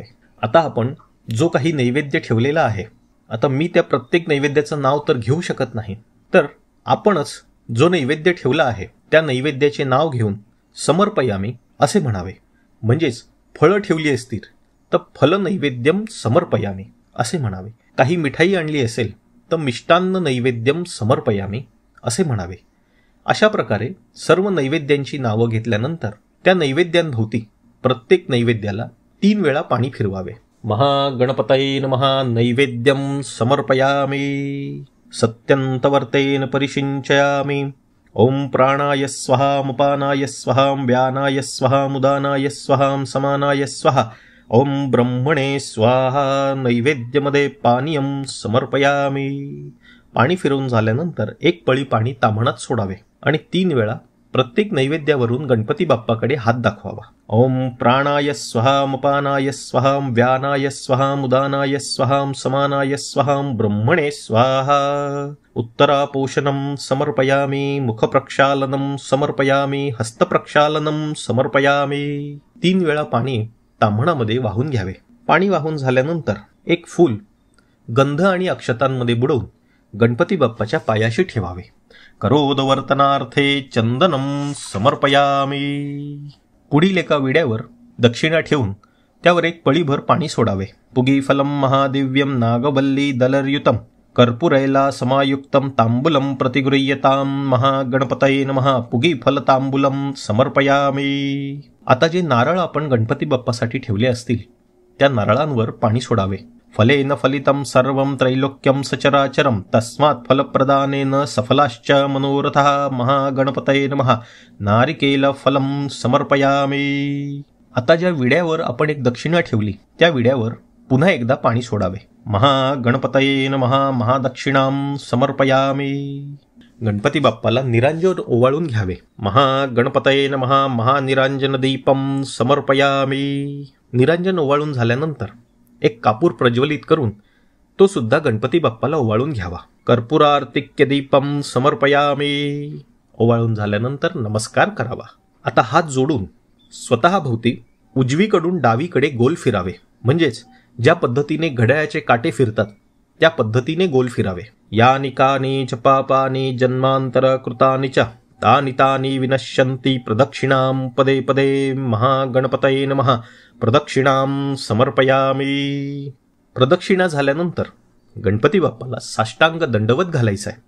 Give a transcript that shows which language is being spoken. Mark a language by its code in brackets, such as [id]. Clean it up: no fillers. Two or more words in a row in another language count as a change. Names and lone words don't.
[mr] आता आपण जो काही नैवेद्य ठेवलेला आहे, आता मी त्या प्रत्येक नैवेद्याचं नाव तर घेऊ शकत नाही, तर आपणच जो नैवेद्य ठेवला आहे त्या नैवेद्याचे नाव घेऊन समर्पयामी असे म्हणावे. म्हणजेच फळं ठेवली असतील तर [sa] फल नैवेद्यम समर्पयामी [mr] असे म्हणावे. काही मिठाई आणली असेल तर [sa] मिष्टान्न नैवेद्यम समर्पयामी [mr] असे म्हणावे. अशा प्रकारे सर्व नैवेद्यांची नावं घेतल्यानंतर त्या नैवेद्यांभोवती प्रत्येक नैवेद्याला 3 वेळा पाणी फिरवावे. [sa] महागणपतये नमः नैवेद्यम समर्पयामी. सत्यंतवर्तेन परिशिंचयामी. ओम प्राणाय स्वाहा उपानाय स्वाहा व्यानाय स्वाहा उदानाय स्वाहा समानाय स्वाहा. ओम ब्रह्मणे स्वाहा. नैवेद्यमध्ये पानीयम समर्पयामी. [mr] पाणी फिरवून झाल्यानंतर एक पळी पाणी ताम्हणात सोडावे आणि 3 वेळा प्रत्येक नैवेद्यावरून गणपती बाप्पाकडे हात दाखवावा. [sa] ओम प्राणाय स्वहाम अपानाय स्वहाम व्यानाय स्वहाम उदानाय स्वहाम समानाय स्वहाम ब्रह्मणे स्वाहा. उत्तरापोषणं समर्पयामी, मुखप्रक्षालनं समर्पयामी, हस्तप्रक्षालनं समर्पयामी. [mr] 3 वेळा पाणी ताम्हणामध्ये वाहून घ्यावे. पाणी वाहून झाल्यानंतर एक फूल गंध आणि अक्षतांमध्ये बुडवून गणपती बाप्पाच्या पायाशी ठेवावे. [sa] करोदवर्तनार्थे चंदनम समर्पयामी. [mr] पुढील एका विड्यावर दक्षिणा ठेवून त्यावर एक पळीभर पाणी सोडावे. [sa] पुगी फलम महादिव्यम नागवल्ली दलरयुतम कर्पूरैला समायुक्तम तांबूलम प्रतिगृह्यताम महागणपतये नमः. पुगी फल तांबूलम समर्पयामी. [mr] आता जे नारळ आपण गणपती बाप्पासाठी ठेवले असतील त्या नारळांवर पाणी सोडावे. [sa] फलेन फलितं सर्वं त्रैलोक्यं सचराचरं तस्मात् फलप्रदानेन सफलाश्च मनोरथः महागणपतये नमः. नारिकेल फलं समर्पयामी. [mr] आता ज्या विड्यावर आपण एक दक्षिणा ठेवली त्या विड्यावर पुन्हा एकदा पाणी सोडावे. [sa] महागणपतये नमः. महादक्षिणां समर्पयामी. [mr] गणपती बाप्पाला निरांजन ओवाळून घ्यावे. [sa] महागणपतये नमः. महानिरांजन दीपं समर्पयामी. [mr] निरांजन ओवाळून झाल्यानंतर एक कापूर प्रज्वलित करून तो सुद्धा गणपती बाप्पाला ओवाळून घ्यावा. [sa] कर्पूरार्तिक्य दीपम समर्पयामी. [mr] ओवाळून झाल्यानंतर नमस्कार करावा. आता हात जोडून स्वतः भोवती उजवीकडून डावीकडे गोल फिरावे. म्हणजेच ज्या पद्धतीने घड्याळाचे काटे फिरतात त्या पद्धतीने गोल फिरावे. [sa] यानि कानि च पापानि जन्मांतर कृतानि च तानि तानि विनश्यन्ति प्रदक्षिणां पदे पदे महागणपतये नमः. प्रदक्षिणां समर्पयामी. [mr] प्रदक्षिणा झाल्यानंतर गणपती बाप्पाला साष्टांग दंडवत घालायचा आहे.